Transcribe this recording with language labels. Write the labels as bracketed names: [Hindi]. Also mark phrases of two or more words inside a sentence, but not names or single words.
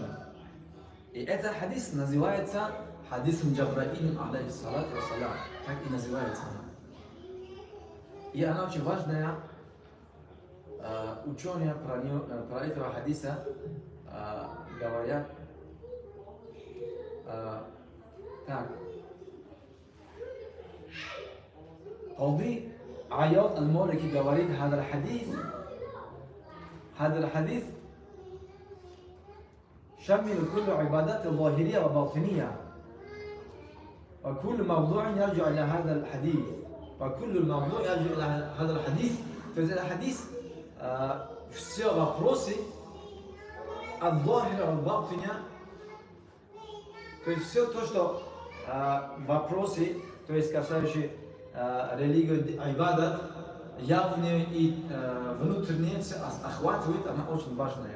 [Russian] И этот хадис называется хадисом Джабраилем, [Arabic] عليه الصلاة والسلام. [Russian] Так и называется. И она очень важная. Ученые про этого хадиса говорят так. [Arabic] قاضي عياض المالكي говорит, هذا الحديث شمل كل عبادات الظاهرية وباطنية وكل موضوع يرجع إلى هذا الحديث وكل الموضوع يرجع إلى هذا الحديث. [Russian] То есть этот хадис все вопросы от ظاهرة от баптиня, то есть все то, что вопросы, то есть касающие религию, айбадат, явные и внутренние, все охватывает, она очень важная.